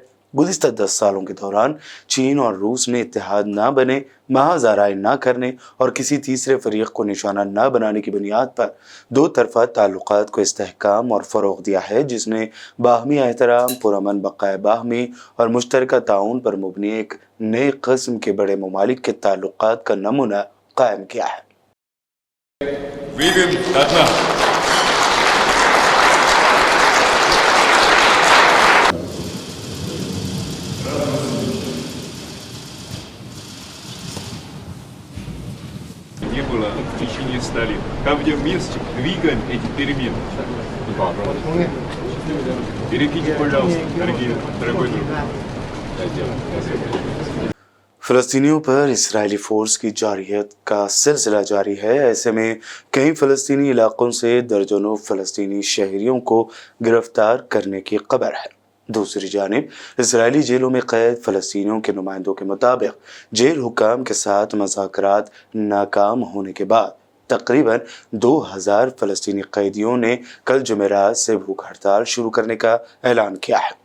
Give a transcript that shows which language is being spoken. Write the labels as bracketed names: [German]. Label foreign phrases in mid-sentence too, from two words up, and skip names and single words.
[Urdu] گزشتہ 10 سالوں کے دوران چین اور روس نے اتحاد نہ بنے، محاذ آرائی نہ کرنے اور کسی تیسرے فریق کو نشانہ نہ بنانے کی بنیاد پر 2 طرفہ تعلقات کو استحکام اور فروغ دیا ہے، جس نے باہمی احترام، پرامن بقائے باہمی اور مشترکہ تعاون پر مبنی ایک نئے قسم کے بڑے ممالک کے تعلقات کا نمونہ قائم کیا ہے۔ [Russian] Не было в течение 100 лет. Как в Минске двигаем эти перемены. Перекиньте, пожалуйста, дорогой друг. [Urdu] فلسطینیوں پر اسرائیلی فورس کی جارحیت کا سلسلہ جاری ہے۔ ایسے میں کئی فلسطینی علاقوں سے درجنوں فلسطینی شہریوں کو گرفتار کرنے کی خبر ہے۔ دوسری جانب اسرائیلی جیلوں میں قید فلسطینیوں کے نمائندوں کے مطابق جیل حکام کے ساتھ مذاکرات ناکام ہونے کے بعد تقریباً 2,000 فلسطینی قیدیوں نے کل جمعرات سے بھوک ہڑتال شروع کرنے کا اعلان کیا ہے۔